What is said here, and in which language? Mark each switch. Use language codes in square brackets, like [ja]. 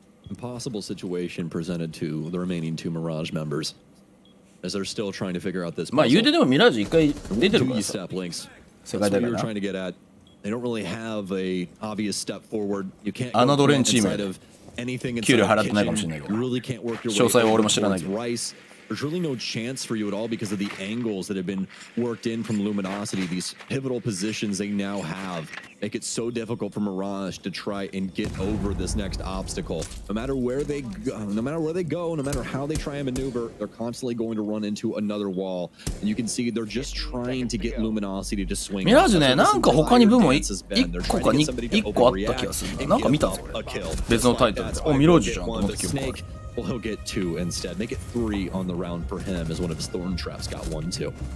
[en] Impossible situation presented to the remaining 2 Mirage members as they're still trying to figure out this. [ja] まあ言うてでもミラージュ1回出てるからさ。世界大会な。 [en] They don't really have a obvious step forward. You can't [ja] あのドレンチーム [en] anything [ja] 給料払ってないかもしれないけど、詳細は俺も知らないけど。 [en] There's really no chance for you at all because of the angles that have been worked in from Luminosity. These pivotal positions they now have make it so difficult for Mirage to try and get over this next obstacle. No matter where they go, no matter how they try and maneuver, they're constantly going to run into another wall. And you can see they're just trying to get Luminosity to swing. [ja] ミラージュね、なんか他に部門1個か1個あった気がするな。なんか見たぞ俺。別のタイトルで。お、ミラージュじゃんと思って記憶ある。 [en] Well, he'll get 2 instead. Make it 3 on the round for him as one of his thorn traps got 1 too.